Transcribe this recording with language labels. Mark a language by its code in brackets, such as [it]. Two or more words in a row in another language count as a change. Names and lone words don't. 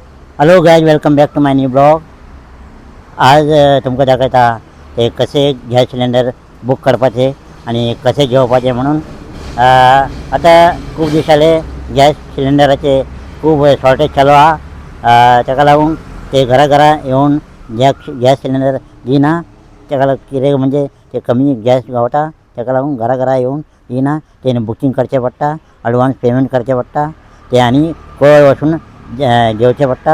[en] hello guys, welcome back to my new blog. [kok] आज तुमका दाखवता ते कसे [en] gas cylinder [kok] बुक करपाचे आणि कसे घेवपाचे म्हणून. आता खूप दिवसाले [en] gas cylinderाचे [kok] खूप शॉर्टेज चालू हा. ताका लागून ते घरा येऊन [en] gas cylinder [kok] घेना. ताका कितें म्हणजे ते कमी गॅस गावता, ताका लागून घरा येऊन येना. ते बुकिंग करचे पडटा, [en] advance payment [kok] करचे पडटा, ते आणि कोण वचून घेवचे पडटा.